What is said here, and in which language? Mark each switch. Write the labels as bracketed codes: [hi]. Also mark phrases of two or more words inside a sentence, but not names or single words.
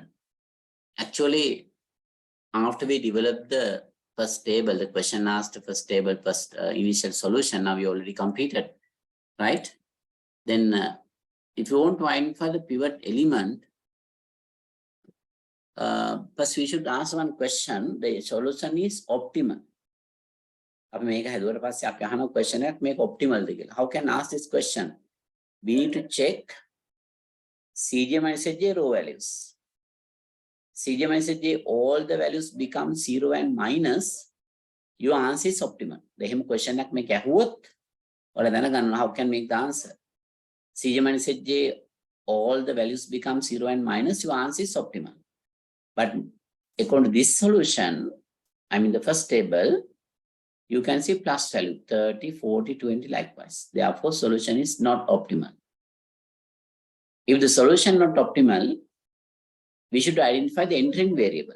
[en] Actually, after we develop the first table, the question asked the first table, first initial solution, now we already completed, right? Then if you want to identify the pivot element, first we should ask one question. The solution is optimal. [si] අපි මේක හදුවට පස්සේ අපි අහන question එකක් මේක optimal ද කියලා. [en] How can ask this question? We need to check Cj minus Zj row values. Cj minus Zj all the values become 0 and minus. Your answer is optimal. [si] එහෙම question එකක් මේක ඇහුවොත් ඔයාලා දැනගන්න [en] how can make the answer. Cj minus Zj, all the values become 0 and minus, your answer is optimal. But according to this solution, I mean the first table, you can see plus value 30, 40, 20 likewise. Therefore, solution is not optimal. If the solution not optimal, we should identify the entering variable.